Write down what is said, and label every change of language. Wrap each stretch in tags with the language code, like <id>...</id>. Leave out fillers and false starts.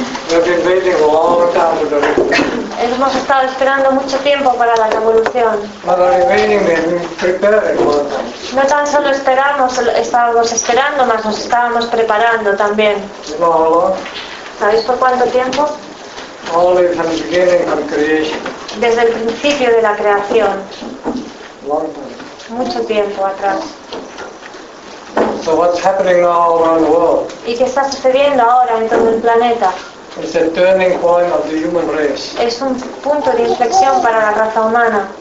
<en>We've been waiting a long time for the revolution.</en> <es>Hemos estado esperando mucho tiempo para la revolución. No tan solo esperamos, estábamos esperando, más nos estábamos preparando también. ¿Sabéis por cuánto tiempo? Desde el principio de la creación. Mucho tiempo atrás.</es> <en>So what's happening now around the world?</en> <es>¿Y qué está sucediendo ahora en todo el planeta?</es> <en>It's a turning point of the human race.</en> <es>Es un punto de inflexión para la raza humana.</es>